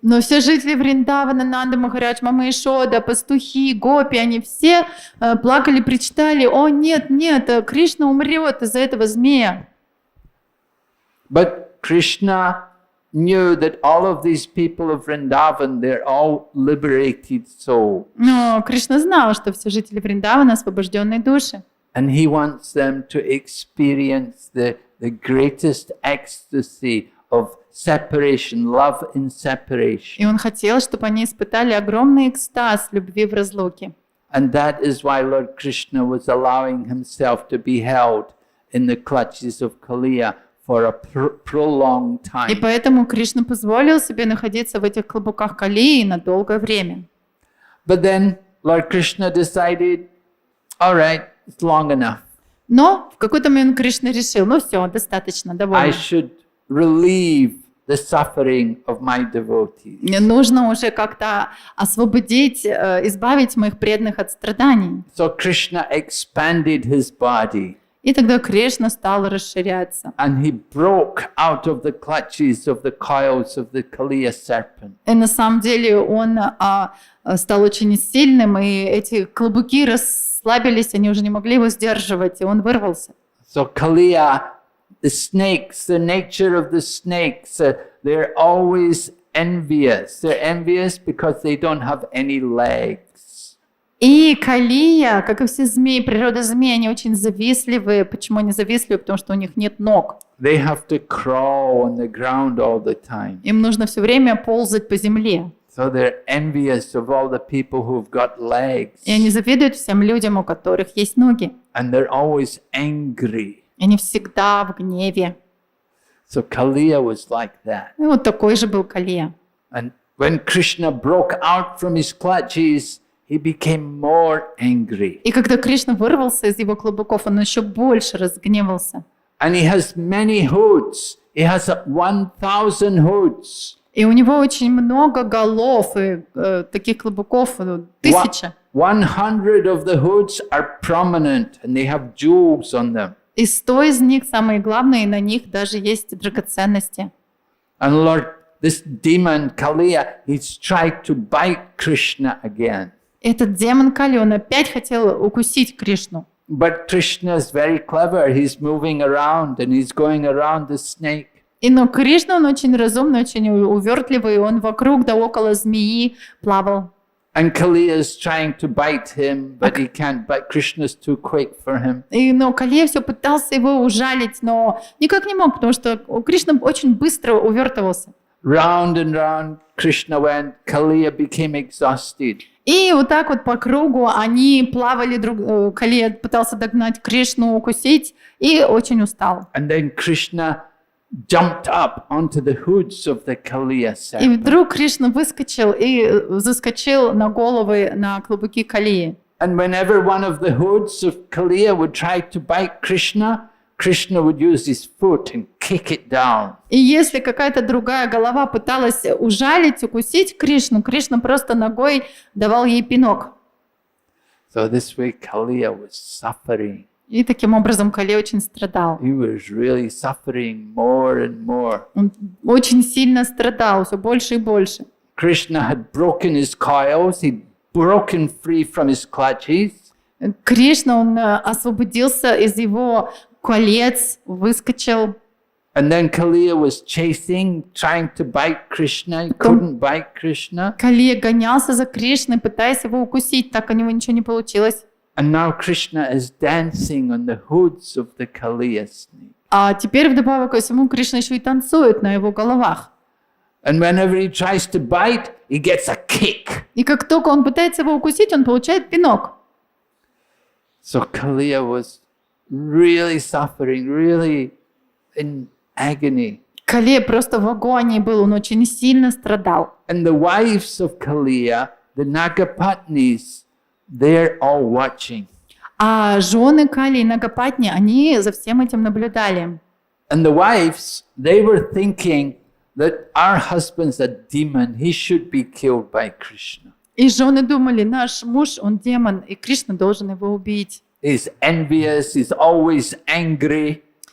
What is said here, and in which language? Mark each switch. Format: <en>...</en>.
<ru>Но все жители Вриндавана, Нанда Махарадж, Мама Ишода, пастухи, гопи, они все плакали, причитали, о нет, Кришна умрет из-за этого змея.</ru> <en>But Krishna knew that all of these people of Vrindavan, they're all liberated souls.</en> <ru>Но Кришна знал, что все жители Вриндавана освобожденные души.</ru> <en>And he wants them to experience the greatest ecstasy of separation, love in separation.</en> <ru>И он хотел, чтобы они испытали огромный экстаз любви в разлуке.</ru> <en>And that is why Lord Krishna was allowing himself to be held in the clutches of Kaliya for a prolonged</en> <ru>И</ru> <en>time.</en> <ru>поэтому Кришна позволил себе находиться в этих клобуках Калии на долгое время.</ru> <en>But then Lord Krishna decided, all right, it's long enough.</en> <ru>Но в какой-то момент Кришна решил, ну все, достаточно,</ru> <en>I</en> <ru>довольно.</ru> <en>should relieve the suffering of my devotees.</en> <ru>Мне нужно уже как-то освободить, избавить моих преданных от страданий.</ru> <en>So Krishna expanded his body.</en> <ru>И тогда Кришна стал расширяться.</ru> <en>and he broke out of the clutches of the coils of the Kaliya serpent.</en> <ru>И на самом деле он стал очень сильным, и эти клубуки расслабились, они уже не могли его сдерживать, и он вырвался.</ru> <en>So Kaliya, the snakes, the nature of the snakes, they're always envious. They're envious because they don't have any legs.</en> <ru>И Калия, как и все змеи, природа змей, они очень завистливые. Почему они завистливые? Потому что у них нет ног.</ru> <en>They have to crawl on the ground all the time.</en> <ru>Им нужно все время ползать по земле.</ru> <en>So they're envious of all the people who've got legs.</en> <ru>И они завидуют всем людям, у которых есть ноги.</ru> <en>And they're always angry.</en> <ru>И они всегда в гневе.</ru> <en>So Kaliya was like that.</en> <ru>И вот такой же был Калия.</ru> <en>And when Krishna broke out from his clutches, he became more angry.</en> <ru>И когда Кришна вырвался из его клубуков, он еще больше разгневался.</ru> <en>And he has many hoods. He has 1,000 hoods.</en> <ru>И у него очень много голов, и таких клубуков 1000.</ru> <en>100 of the hoods are prominent and they have jewels on them.</en> <ru>И 100 из них, самые главные, на них даже есть драгоценности.</ru> <en>And Lord, this demon Kaliya, he's tried to bite Krishna again.</en> <ru>Этот демон Кали, он опять хотел укусить Кришну.</ru> <en>But Krishna is very clever. He's moving around and he's going around the snake.</en> <ru>Но Кришна, он очень разумный, очень увертливый, он вокруг да около змеи плавал.</ru> <en>And Kaliya is trying to bite him, but he can't bite. Krishna's too quick for him.</en> <ru>Но Калия все пытался его ужалить, но никак не мог, потому что Кришна очень быстро увертывался.</ru> <en>Round and round Krishna went. Kaliya became exhausted.</en> <ru>И вот так вот по кругу они плавали, Калия пытался догнать Кришну, укусить, и очень устал.</ru> <en>And then Krishna jumped up onto the hoods of the Kaliya</en> <ru>И</ru> <en>serpent.</en> <ru>вдруг Кришна выскочил и заскочил на головы, на клубуки Калии.</ru> <en>And whenever one of the hoods of Kaliya would try to bite Krishna, Krishna would use his foot and kick it down.</en> <ru>И если какая-то другая голова пыталась ужалить, укусить Кришну, Кришна просто ногой давал ей пинок.</ru> <en>So this way Kaliya was suffering.</en> <ru>И таким образом Калия очень страдал.</ru> <en>He was really suffering more and more.</en> <ru>Он очень сильно страдал, все больше и больше.</ru> <en>Krishna had broken his coils, he'd broken free from his clutches.</en> <ru>Кришна, он освободился из его колец, выскочил.</ru> <en>And then Kaliya was chasing, trying to bite Krishna. He couldn't bite Krishna.</en> <ru>Калия гонялся за Кришной, пытаясь его укусить, так у него ничего не получилось.</ru> <en>And now Krishna is dancing on the hoods of the Kaliya snake.</en> <ru>А теперь вдобавок ко всему Кришна еще и танцует на его головах.</ru> <en>And whenever he tries to bite, he gets a kick.</en> <ru>И как только он пытается его укусить, он получает пинок.</ru> <en>So Kaliya was really suffering, really in agony.</en> <ru>Калия просто в агонии был, он очень сильно страдал.</ru> <en>And the wives of Kaliya, the Nagapatnis, they're all watching.</en> <ru>А жены Кали и Нагапатни, они за всем этим наблюдали.</ru> <en>And the wives, they were thinking that our husband's a demon. He should be killed by Krishna.</en> <ru>И жены думали, наш муж, он демон, и Кришна должен его убить.</ru> <en>He's envious, he's always angry.</en>